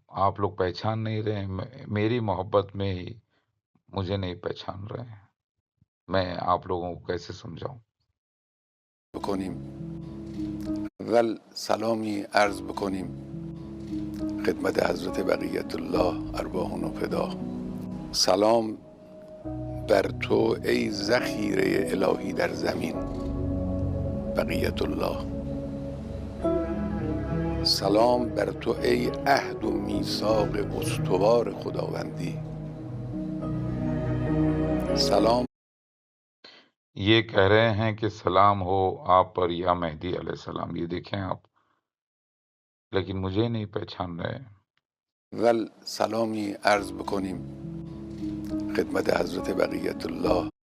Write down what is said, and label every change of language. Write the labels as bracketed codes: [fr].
[ur] آپ لوگ پہچان نہیں رہے ہیں، میری محبت میں ہی مجھے نہیں پہچان رہے ہیں. میں آپ لوگوں کو کیسے سمجھاؤں؟ [fa] بکنیم. اول سلامی عرض بکنیم خدمت حضرت بقیت الله ارواحون و فدا. سلام بر تو ای ذخیره الهی در زمین بقیت الله. سلام بر تو ای عهد و میثاق استوار خداوندی. سلام. [ur] یہ کہہ رہے ہیں کہ سلام ہو آپ پر یا مہدی علیہ السلام. یہ دیکھیں آپ، لیکن مجھے نہیں پہچان رہے. [fa] ول سلامی عرض بکنیم خدمت حضرت بقیت الله.